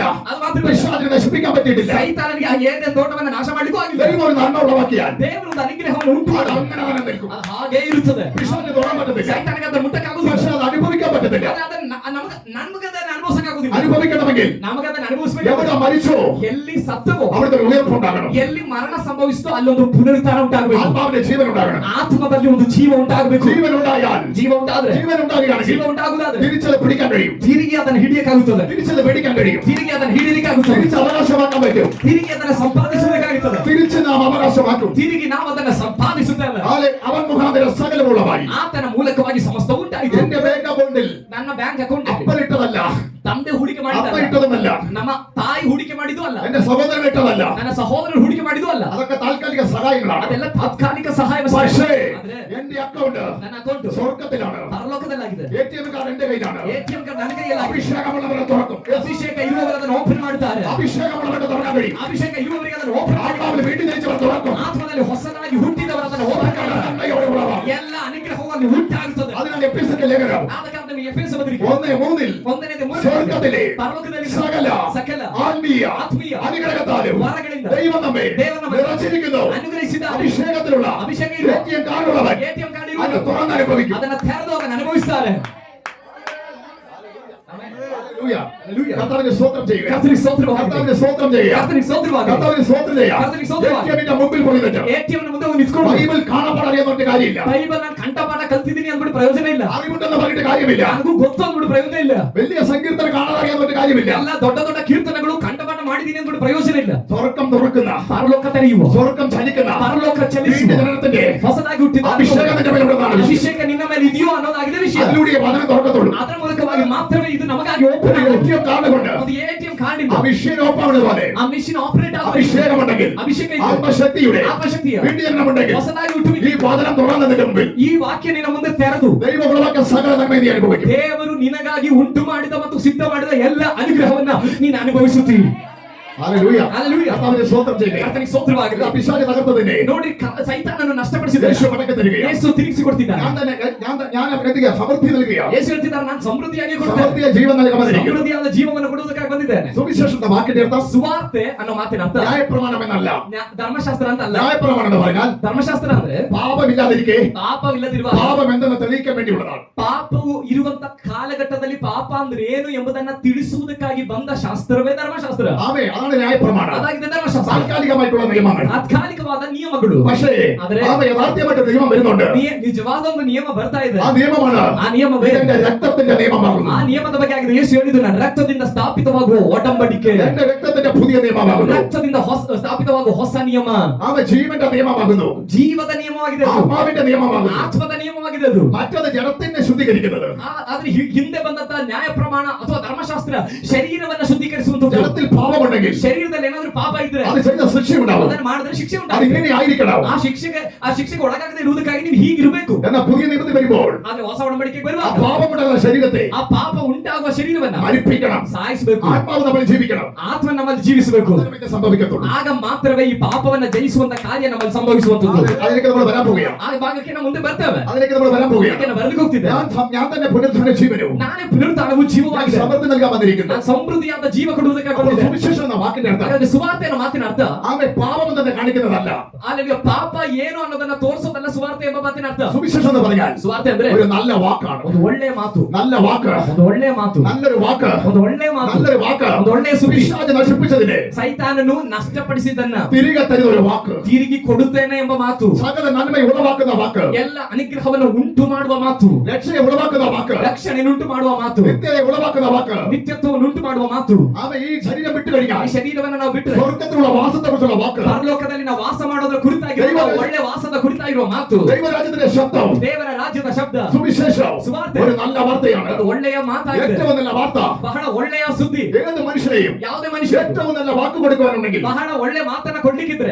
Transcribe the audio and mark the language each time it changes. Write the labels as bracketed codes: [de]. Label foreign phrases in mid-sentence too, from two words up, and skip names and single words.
[kn] ಅದು ಮಾತ್ರ [ml] പിശാചിനെ നശിപ്പിക്കാൻ പറ്റിയിട്ടില്ല. [kn] ಸೈತಾನನಿಗೆ ಆ ಏನೇನ್ ತೋಟವನ್ನ ನಾಶ ಮಾಡ್ಲಿಕ್ಕೂ ಆಗಿಲ್ಲ. [ml] ദൈവം ഒരു നന്മ ഉളവാക്കിയാൽ [kn] ದೇವರು ಒಂದು ಅನುಗ್ರಹವನ್ನು ಉಂಟು [ml] അത് [kn] ಮಾಡಿ [ml] അങ്ങനെ തന്നെ നിൽക്കും. [kn] ಅದು ಹಾಗೆ ಇರುತ್ತದೆ. [ml] പിശാചിന് തൊടാൻ പറ്റത്തില്ല. [kn] ಸೈತಾನಿಗೆ ಅದನ್ನ ಮುಟ್ಟಕ್ಕಾಗುದಿಲ್ಲ. [ml] പക്ഷെ അത് അനുഭവിക്കാൻ പറ്റത്തില്ല. [kn] ನಮಗದನ್ನ ಅನುಭವಿಸಕ್ಕಾಗುದಿಲ್ಲ. [ml] അനുഭവിക്കണമെങ്കിൽ [kn] ನಮಗದನ್ನ ಅನುಭವಿಸಬೇಕು. [ml] എവിടെ മരിച്ചോ [kn] ಎಲ್ಲಿ ಸತ್ತವೋ [ml] അവിടുത്തെ ഒരു ഉയർപ്പുണ്ടാകണം. [kn] ಎಲ್ಲಿ ಮರಣ ಸಂಭವಿಸಿತೋ ಅಲ್ಲೊಂದು ಪುನರುತ್ಥಾನ ಉಂಟಾಗಬೇಕು. [ml] ആത്മാവിന്റെ ജീവൻ ഉണ്ടാകണം. [kn] ಆತ್ಮದಲ್ಲಿ ಒಂದು ಜೀವ ಉಂಟಾಗಬೇಕು. [ml] ജീവൻ ഉണ്ടായാൽ, [kn] ಜೀವ ಉಂಟಾದ್ರೆ, [ml] ജീവൻ ഉണ്ടാകുകയാണെങ്കിൽ [kn] ಜೀವ ಉಂಟಾಗುದಾದ್ರೆ [ml] തിരിച്ചത് പിടിക്കാൻ കഴിയും. [kn] ತಿರುಗಿ ಅದನ್ನು ಹಿಡಿಯಕ್ಕಾಗುತ್ತದೆ. [ml] തിരിച്ചത് പിടിക്കാൻ കഴിയും. [kn] ತಿರುಗಿ ಅದನ್ನು ಹಿಡಿಯಲಿಕ್ಕಾಗುತ್ತದೆ. [ml] തിരിച്ച് അവകാശമാക്കാൻ പറ്റും. [kn] ತಿರುಗಿ ಅದನ್ನು ಸಂಪಾದಿಸಬೇಕಾಗುತ್ತದೆ. [ml] തിരിച്ച് നാം അവകാശമാക്കും. [kn] ತಿರುಗಿ ನಾವು ಅದನ್ನು ಸಂಪಾದಿಸುತ್ತೇವೆ. [ml] അവൻ മുഖാന്തരം സകലമുള്ളവായി. [kn] ಆತನ ಮೂಲಕವಾಗಿ ಸಮಸ್ತ ಉಂಟಾಯಿತು. [ml] എന്റെ ബാങ്ക് അക്കൗണ്ടിൽ [kn] ನನ್ನ [en] bank account [ml] അപ്പനിട്ടതല്ല, [kn] ತಂದೆ ಹೂಡಿಕೆ [ml] അപ്പ [kn] ಮಾಡಿದ್ದಲ್ಲ, [ml] ഇട്ടതുമല്ല, [kn] ನಮ್ಮ ತಾಯಿ ಹೂಡಿಕೆ ಮಾಡಿದ್ದು ಅಲ್ಲ, [ml] എന്റെ സഹോദരൻ ഇട്ടതല്ല. [kn] ನನ್ನ ಸಹೋದರರು ಹೂಡಿಕೆ ಮಾಡಿದ್ದು ಅಲ್ಲ. [ml] അതൊക്കെ താൽക്കാലിക സഹായങ്ങളാണ്. [kn] ಅದೆಲ್ಲ ತಾತ್ಕಾಲಿಕ ಸಹಾಯ. [ml] പക്ഷേ എന്റെ അക്കൗണ്ട് [kn] ನನ್ನ ಅಕೌಂಟ್ [ml] സ്വർഗത്തിലാണ്. [kn] ಪರಲೋಕದಲ್ಲಾಗಿದೆ. [en] ATM card [ml] എന്റെ കയ്യിലാണ്. [en] ATM card [kn] ನನ್ನ ಕೈಯಲ್ಲಿ [ml] അഭിഷേകമുള്ളവരെ തുറക്കും. [kn] ಅಭಿಷೇಕ ಇರುವವರಿಗೆ ಅದನ್ನು ಓಪನ್ ಮಾಡುತ್ತಾರೆ. [ml] അഭിഷേകമുള്ളവരുടെ തുറക്കാൻ കഴിയും. [kn] ಅಭಿಷೇಕ ಇರುವವರಿಗೆ ಅದನ್ನು ಓಪನ್ ಮಾಡಿ [ml] ആത്മാവിൽ വീണ്ടും ജനിച്ചവർ തുറക്കും. [kn] ಆತ್ಮದಲ್ಲಿ ಹೊಸದಾಗಿ ಹುಟ್ಟಿದವರು ಅದನ್ನು ಓಪನ್ ಮಾಡಿ [ml] നന്മയോടെ ഉളവാകും. [kn] ಎಲ್ಲ ಅನುಗ್ರಹವನ್ನು ಉಂಟಾಗುತ್ತದೆ. [ml] അതിനാൽ എഫെസ്യരുടെ ലേഖനം [kn] ಆದ ಕಾರಣ ನೀವು ಎಫೆಸ ಪತ್ರಿಕೆ [ml] 1:3 [kn] ಒಂದನೇದು [ml] സ്വർഗത്തിലെ [kn] ಪರಲೋಕದಲ್ಲಿ [ml] സകല ആത്മീയ അനുഗ്രഹത്താലും [kn] ವರಗಳಿಂದ [ml] ദൈവം നമ്മെ നിറച്ചിരിക്കുന്നു. [kn] ಅನುಗ್ರಹಿಸಿದ [ml] അഭിഷേകത്തിലുള്ള [kn] ಅಭಿಷೇಕ ಇರುವ [ml] ATM കാർഡുള്ളവർ [en] ATM card [ml] അത് [kn] ಇರುವವರು [ml] തുറന്ന് അനുഭവിക്കും. [kn] ಅದನ್ನು ತೆರೆದು ಅದನ್ನು ಅನುಭವಿಸುತ್ತಾರೆ. [ml] ഹല്ലേലൂയ. കർത്താവിനെ സ്തോത്രം ചെയ്യുക. [kn] ಕರ್ತನಿಗೆ ಸ್ತೋತ್ರವಾಗಲಿ. [ml] കർത്താവിനെ സ്തോത്രം ചെയ്യുക. [kn] ಕರ್ತನಿಗೆ ಸ್ತೋತ್ರವಾಗಲಿ. [ml] കർത്താവിനെ സ്തോത്രം ചെയ്യുക. [kn] കർത്താവിനെ ಸ್ತೋತ್ರವಾಗಲಿ. [ml] ATM ന്റെ മുമ്പിൽ പോയി നിന്നിട്ട് [kn] ATM ನ ಮುಂದೆ ಹೋಗಿ ನಿಂತ್ಕೊಂಡು [ml] ബൈബിൾ കാണാപ്പാടറിയാൻ കാര്യമില്ല. [kn] ಬೈಬಲ್ ನಾನು ಕಂಠಪಾಠ ಕಲ್ತಿದ್ದೀನಿ ಅಂದ್ಬಿಟ್ಟು ಪ್ರಯೋಜನ ಇಲ್ಲ. [ml] അറിവുണ്ടെന്ന് പറഞ്ഞിട്ട് കാര്യമില്ല. [kn] ನನಗೂ ಗೊತ್ತು ಅಂದ್ಬಿಟ್ಟು ಪ್ರಯೋಜನ ಇಲ್ಲ. [ml] വലിയ സങ്കീർത്തന കാണാറിയാൻ കാര്യമില്ല. [kn] ಎಲ್ಲ ದೊಡ್ಡ ದೊಡ್ಡ ಕೀರ್ತನೆಗಳು ಕಂಠಪಾಠ ಮಾಡಿದ್ದೀನಿ ಅಂದ್ಬಿಟ್ಟು ಪ್ರಯೋಜನ ಇಲ್ಲ. [ml] സ്വർഗം തുറക്കുന്ന [kn] ಪರಲೋಕ ತೆರೆಯುವ [ml] സ്വർഗം ചലിക്കുന്ന [kn] ಪರಲೋಕ ಚಲಿಸುವ [ml] ജനനത്തിന്റെ [kn] ಹೊಸದಾಗಿ ಹುಟ್ಟಿದ [ml] അഭിഷേകം നിന്റെ മേലുള്ളതാണ്. [kn] ಅಭಿಷೇಕ ನಿನ್ನ ಮೇಲೆ ಇದೆಯೋ ಅನ್ನೋದಾಗಿದೆ ವಿಷಯ. [ml] അതിലൂടെ വചനം തുറക്കത്തുള്ളൂ. [kn] ಅದರ ಮೂಲಕವಾಗಿ ಮಾತ್ರವೇ ಇದು ನಮಗಾಗಿ ಓಪನ್ [ml] ഒരു [kn] ಆಗುತ್ತೆ. [en] ATM card [ml] കൊണ്ട് [kn] ಒಂದು [en] ATM card [kn] ಇಂದ [ml] ആ [en] machine open [ml] ആവുന്നത് പോലെ [kn] ಆ [en] machine operate [kn] ಆಗುತ್ತೆ. [ml] അഭിഷേകമുണ്ടെങ്കിൽ [kn] ಅಭಿಷೇಕ ಇದೆ. [ml] ആത്മശക്തിയുടെ [kn] ಆತ್ಮಶಕ್ತಿಯ [ml] വീണ്ടുജനനമുണ്ടെങ്കിൽ [kn] ಹೊಸದಾಗಿ ಹುಟ್ಟುವಿಕೆ [ml] ഈ വചനം തുറന്നതിന്റെ മുമ്പിൽ [kn] ಈ ವಾಕ್ಯ ನಿನ್ನ ಮುಂದೆ ತೆರೆದು [ml] ദൈവം ഉളവാക്കിയ സകല നന്മ നീ അനുഭവിക്കും. [kn] ದೇವರು ನಿನಗಾಗಿ ಉಂಟು ಮಾಡಿದ ಮತ್ತು ಸಿದ್ಧ ಮಾಡಿದ ಎಲ್ಲ ಅನುಗ್ರಹವನ್ನ ನೀನು ಅನುಭವಿಸುತ್ತೀ. [ml] ഹല്ലേലൂയ. ഹല്ലേലൂയ. കർത്താവിനെ സ്തോത്രം ചെയ്യുക. [kn] ಕರ್ತನಿಗೆ ಸ್ತೋತ್ರವಾಗಲಿ. [ml] പിശാച് തകർത്തതിനെ [kn] ನೋಡಿ ಸೈತಾನನನ್ನು ನಷ್ಟಪಡಿಸಿದ [ml] യേശു മടക്കി തരികയാണ്. [kn] ಯೇಸು ತಿರುಗಿಸಿಕೊಡ್ತಿದ್ದಾನೆ. [ml] ഞാൻ എന്തിനാ സമൃദ്ധി നൽകുക. [kn] ಯೇಸು ಹೇಳ್ತಿದ್ದಾರೆ ನಾನು ಸಮೃದ್ಧಿಯಾಗಿ ಕೊಡ್ತೇನೆ. [ml] സമൃദ്ധിയ ജീവൻ നൽകാൻ വന്നിരിക്കുന്നു. [kn] ಸಮೃದ್ಧಿಯಾದ ಜೀವವನ್ನು ಕೊಡುವುದಕ್ಕಾಗಿ ಬಂದಿದ್ದೇನೆ. [ml] സുവിശേഷത്തിന്റെ വാക്കിന്റെ അർത്ഥം [kn] ಸುವಾರ್ತೆ ಅನ್ನೋ ಮಾತಿನ ಅರ್ಥ [ml] ന്യായപ്രമാണം എന്നല്ല. [kn] ಧರ್ಮಶಾಸ್ತ್ರ ಅಂತ ಅಲ್ಲ. [ml] ന്യായപ്രമാണം എന്ന് പറഞ്ഞാൽ [kn] ಧರ್ಮಶಾಸ್ತ್ರ ಅಂದ್ರೆ [ml] പാപമില്ലാതിരിക്കെ [kn] ಪಾಪವಿಲ್ಲದಿರುವ [ml] പാപം എന്തെന്ന് തെളിയിക്കാൻ വേണ്ടിയുള്ളതാണ്. [kn] ಪಾಪವು ಇರುವಂತ ಕಾಲಘಟ್ಟದಲ್ಲಿ ಪಾಪ ಅಂದ್ರೆ ಏನು ಎಂಬುದನ್ನ ತಿಳಿಸುವುದಕ್ಕಾಗಿ ಬಂದ ಶಾಸ್ತ್ರವೇ ಧರ್ಮಶಾಸ್ತ್ರ. [ml] ആമേ, അതാണ് ന്യായപ്രമാണം. [kn] ಅದಾಗಿದೆ ಧರ್ಮಶಾಸ್ತ್ರ. [ml] താൽക്കാലികമായിട്ടുള്ള നിയമങ്ങൾ. [kn] ತಾತ್ಕಾಲಿಕವಾದ ನಿಯಮಗಳು. [ml] പക്ഷേ [kn] ಆದ್ರೆ [ml] ആമേ, യഥാർത്ഥമായിട്ട് നിയമം വരുന്നുണ്ട്. [kn] ನಿಜವಾದ ಒಂದು ನಿಯಮ ಬರ್ತಾ ಇದೆ. [ml] ആ നിയമമാണ് [kn] ಆ ನಿയമವೇ [ml] എന്റെ രക്തത്തിന്റെ നിയമമാകുന്നു. [kn] ಆ ನಿಯಮದ ಬಗ್ಗೆ ಆಗಿದೆ. ಯೇಸು ಹೇಳಿದ್ದು ನಾನು ರಕ್ತದಿಂದ ಸ್ಥಾಪಿತವಾಗುವ ಒಡಂಬಡಿಕೆ, [ml] എന്റെ രക്തത്തിന്റെ പുതിയ നിയമമാകുന്നു. [kn] ರಕ್ತದಿಂದ ಸ್ಥಾಪಿತವಾಗುವ ಹೊಸ ನಿಯಮ, [ml] ആമേ, ജീവന്റെ നിയമമാകുന്നു. [kn] ಜೀವದ ನಿಯಮವಾಗಿದೆ ಅದು. [ml] ആത്മാവിന്റെ നിയമമാകുന്നു. [kn] ಆತ್ಮದ ನಿಯಮವಾಗಿದೆ ಅದು. [ml] മറ്റത് ജഡത്തിനെ ശുദ്ധീകരിക്കുന്നത്. [kn] ಆದ್ರೆ ಹಿಂದೆ ಬಂದಂತ ನ್ಯಾಯ ಪ್ರಮಾಣ ಅಥವಾ ಧರ್ಮಶಾಸ್ತ್ರ ಶರೀರವನ್ನ ಶುದ್ಧೀಕರಿಸುವಂತದ್ದು. [ml] ജഡത്തിൽ പാപമുണ്ടെങ്കിൽ [kn] ಶರೀರದಲ್ಲಿ ಏನಾದ್ರೂ ಪಾಪ ಇದ್ರೆ [ml] അത് ചെയ്ത ശിക്ഷ ഉണ്ടാവും. [kn] ಅದನ್ನ ಮಾಡಿದ್ರೆ ಶಿಕ್ಷೆ [ml] അത് [kn] ಉಂಟಾಗುತ್ತೆ. [ml] ഇങ്ങനെ ആയിരിക്കണം. [kn] ಆ ಶಿಕ್ಷೆಗೆ ಒಳಗಾಗದೆ ಇರುವುದಕ್ಕಾಗಿ ನೀವು ಹೀಗಿರಬೇಕು. [ml] എന്നാൽ പുതിയ നിയമത്തിൽ വരുമ്പോൾ [kn] ಆದ್ರೆ ಹೊಸ ಒಡಂಬಡಿಕೆಗೆ [ml] ആ [kn] ಬರುವಾಗ [ml] പാപമുണ്ടാകുന്ന ശരീരത്തെ [kn] ಆ ಪಾಪ ಉಂಟಾಗುವ ಶರೀರವನ್ನ [ml] മരിപ്പിക്കണം. [kn] ಸಾಯಿಸಬೇಕು. [ml] ആത്മാവ് നമ്മൾ ജീവിക്കണം. [kn] ಆತ್ಮ ನಮ್ಮಲ್ಲಿ ಜೀವಿಸಬೇಕು. [ml] അതിനെ സംഭവിക്കത്തുള്ളൂ. [kn] ಆಗ ಮಾತ್ರವೇ ಈ ಪಾಪವನ್ನ ಜಯಿಸುವಂತ ಕಾರ್ಯ ನಮ್ಮಲ್ಲಿ ಸಂಭವಿಸುವಂತದ್ದು. [ml] അതിലേക്ക് നമ്മൾ വരാൻ പോവുകയാണ്. [kn] ಆ ಭಾಗಕ್ಕೆ ನಾವು ಮುಂದೆ ಬರ್ತೇವೆ. [ml] അതിലേക്ക് നമ്മൾ വരാൻ പോവുകയാണ്. [kn] ಅದಕ್ಕೆ ನಾವು ಬರಲಿಕ್ಕೆ ಹೋಗ್ತಿದ್ದೆ. [ml] ഞാൻ തന്നെ പുനരുദ്ധാന ജീവനവും [kn] ನಾನೇ ಪುನರುತ್ಥಾನವು ಜೀವವಾಗಿದೆ. [ml] സമൃദ്ധി നൽകാൻ വന്നിരിക്കുന്നു. [kn] ನಾನು ಸಮೃದ್ಧಿಯಾದ ಜೀವ ಕೊಡುವುದಕ್ಕೆ [ml] അപ്പോൾ [kn] ಬಂದಿದ್ದೆ. [ml] സുവിശേഷം എന്ന വാക്കിന്റെ അർത്ഥം [kn] ಹಾಗಾದ್ರೆ ಸುವಾರ್ತೆ ಅನ್ನೋ ಮಾತಿನ ಅರ್ಥ [ml] ആമേ, പാപം തന്നെ കാണിക്കുന്നതല്ല. [kn] ಅಲ್ಲಿ ಪಾಪ ಏನು ಅನ್ನೋದನ್ನ ತೋರಿಸೋದಲ್ಲ ಸುವಾರ್ತೆ ಎಂಬ ಮಾತಿನ ಅರ್ಥ. [ml] സുവിശേഷം എന്ന് പറഞ്ഞാൽ [kn] ಸುವಾರ್ತೆ ಅಂದ್ರೆ [ml] ഒരു നല്ല വാക്കാണ്. [kn] ಒಂದು ಒಳ್ಳೆಯ ಮಾತು, [ml] നല്ല വാക്ക്, [kn] ಒಂದು ಒಳ್ಳೆಯ ಮಾತು, [ml] നല്ലൊരു വാക്ക്, [kn] ಒಂದು ಒಳ್ಳೆಯ ಮಾತು, [ml] നല്ലൊരു വാക്ക്. [kn] ಒಂದು ಒಳ್ಳೆಯ ಸುದ್ದಿ. [ml] പിശാച് നശിപ്പിച്ചതിനെ [kn] ಸೈತಾನನು ನಷ್ಟಪಡಿಸಿದ್ದನ್ನ [ml] തിരികെ തരുന്ന ഒരു വാക്ക്. [kn] ತಿರುಗಿ ಕೊಡುತ್ತೇನೆ ಎಂಬ ಮಾತು, [ml] സകല നന്മ ഉളവാക്കുന്ന വാക്ക്, [kn] ಎಲ್ಲ ಅನುಗ್ರಹವನ್ನು ಉಂಟು ಮಾಡುವ ಮಾತು, [ml] രക്ഷയെ ഉളവാക്കുന്ന വാക്ക്, [kn] ರಕ್ಷಣೆಯನ್ನುಂಟು ಮಾಡುವ ಮಾತು, [ml] നിത്യതയെ ഉളവാക്കുന്ന വാക്ക്. [kn] ನಿತ್ಯತ್ವವನ್ನು ಉಂಟು ಮಾಡುವ ಮಾತು. [ml] ആമേ, ഈ ശരീരം വിട്ടു കഴിഞ്ഞാൽ [kn] ಈ ಶರೀರವನ್ನು ನಾವು ಬಿಟ್ಟರೆ [ml] സ്വർഗത്തിലുള്ള വാസത്തെ കുറിച്ചുള്ള വാക്ക്, [kn] ಪರಲೋಕದಲ್ಲಿ ನಾವು ವಾಸ ಮಾಡೋದ್ರ ಕುರಿತಾಗಿರುವ ಒಳ್ಳೆ ವಾಸದ ಕುರಿತಾಗಿರುವ ಮಾತು, [ml] ദൈവരാജ്യത്തിന്റെ ശബ്ദം, [kn] ದೇವರ ರಾಜ್ಯದ ಶಬ್ದ, [ml] സുവിശേഷം [kn] സുവാರ್ತೆ [ml] ഒരു നല്ല വാർത്തയാണ്. [kn] ಅದು ಒಳ್ಳೆಯ ಮಾತಾಗಿದೆ. [ml] ഏറ്റവും നല്ല വാർത്ത [kn] ಬಹಳ ಒಳ್ಳೆಯ ಸುದ್ದಿ. [ml] ഏത് മനുഷ്യനെയും [kn] ಯಾವುದೇ ಮನುಷ್ಯ [ml] ഏറ്റവും നല്ല വാക്ക് കൊടുക്കുവാനുണ്ടെങ്കിൽ [kn] ಬಹಳ ಒಳ್ಳೆ ಮಾತನ್ನ ಕೊಡ್ಲಿಕ್ಕಿದ್ರೆ